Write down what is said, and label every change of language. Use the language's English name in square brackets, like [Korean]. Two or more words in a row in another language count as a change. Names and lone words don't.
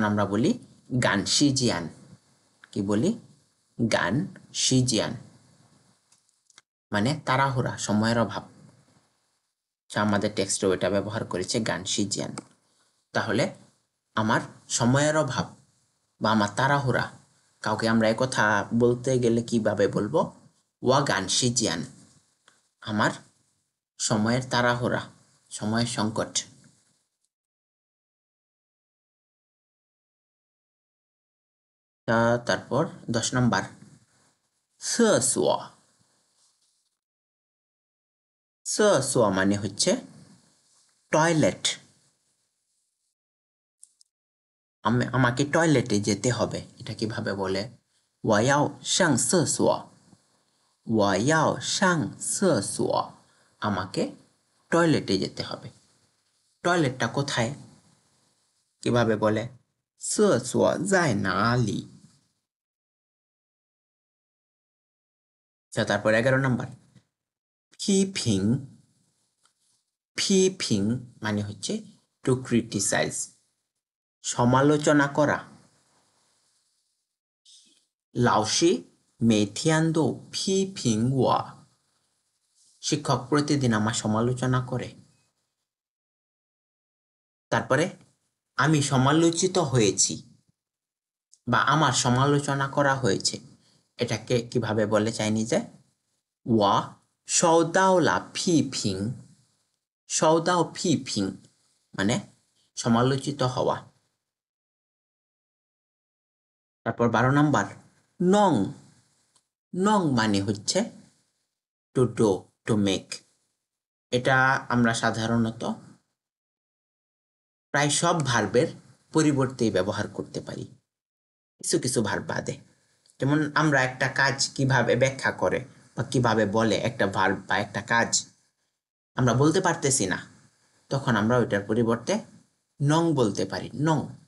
[Bangla] আমরা বলি [Chinese] 赶时间 [Bangla] কি বলি [Chinese] 赶时间 [Bangla] মানে তাড়াহুড়া সময়ের অভাব আমাদের টেক্সটে ওটা ব্যবহার করেছে [Chinese] 赶时间 [Bangla] তাহলে আমার সময়ের অভাব বা আমার তাড়াহুড়া কাউকে আমরা এই কথা বলতে গেলে কিভাবে বলবো [Chinese] 我赶时间 [Bangla] আমার সময়ের তাড়াহুড়া সময়ের সংকট তারপর 10 নাম্বার [Chinese] 厕所厕所 [Bangla] মানে হচ্ছে টয়লেট আমাকে টয়লেটে যেতে হবে এটা কিভাবে বলে [Chinese] 我要上厕所我要上厕所 [Bangla] আমাকে টয়লেটে যেতে হবে টয়লেটটা কোথায় কিভাবে বলে [Chinese] 厕所在哪里 [Bangla] তারপর 11 নাম্বার [Chinese] 批评批评 [Bangla] মানে হচ্ছে [English] to criticize [Bangla] সমালোচনা করা [Chinese] 老师每天都批评我 [Bangla] শিক্ষক প্রতিদিন আমার সমালোচনা করে তারপরে আমি সমালোচিত হয়েছি বা আমার সমালোচনা করা হয়েছে এটাকে কিভাবে বলে চাইনিজে [Chinese] 我受到了批评受到批评 [Bangla] মানে সমালোচিত হওয়া তারপর 12 নাম্বার নং নং মানে হচ্ছে [English] to do to make [Bangla] এটা আমরা সাধারণত প্রায় সব ভার্বের পরিবর্তে ব্যবহার করতে পারি কিছু কিছু ভার্ব বাদে যেমন আমরা একটা কাজ কিভাবে ব্যাখ্যা করে বা কিভাবে বলে একটা ভার্ব বা একটা কাজ আমরা বলতে পারতেছি না তখন আমরা ওইটার পরিবর্তে নং বলতে পারি, নং।